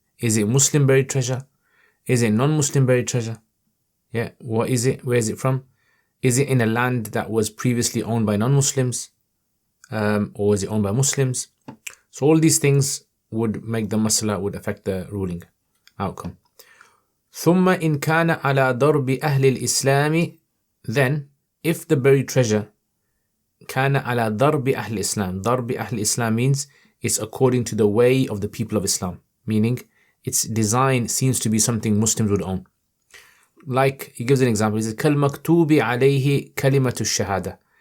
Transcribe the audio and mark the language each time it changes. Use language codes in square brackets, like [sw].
[en] Is it Muslim buried treasure? Is it non-Muslim buried treasure? Yeah, what is it? Where is it from? Is it in a land that was previously owned by non-Muslims? Or is it owned by Muslims? So all these things would make the masala, would affect the ruling outcome. [ar] ثم إن كان على ضرب أهل الإسلام. [en] Then, if the buried treasure [ar] كان على ضرب أهل الإسلام. ضرب أهل الإسلام [en] means it's according to the way of the people of Islam, meaning its design seems to be something Muslims would own. Like, he gives an example. He says [ar] كالمكتوب عليه كلمة الشهادة.